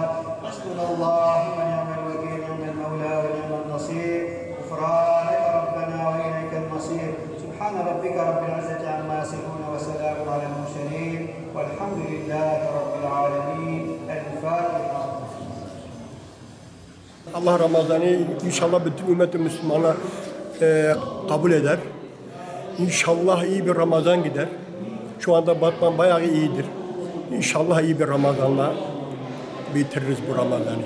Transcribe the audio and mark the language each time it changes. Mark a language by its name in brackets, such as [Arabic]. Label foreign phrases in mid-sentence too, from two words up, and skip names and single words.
[Arabic] حسبنا الله ونعم الوكيل نعم المولى ونعم النصير. غفرانك ربنا وإليك المصير. سبحان ربك رب العزة عما يصفون وسلام على المرسلين والحمد لله رب العالمين. الفاتحة. [Turkish] Allah Ramazan'ı inşallah bütün ümmet-i Müslümanlar kabul eder. İnşallah iyi bir Ramazan gider. Şu anda Batman bayağı iyidir. İnşallah iyi bir Ramazan'la bitiririz bu Ramazan'ı.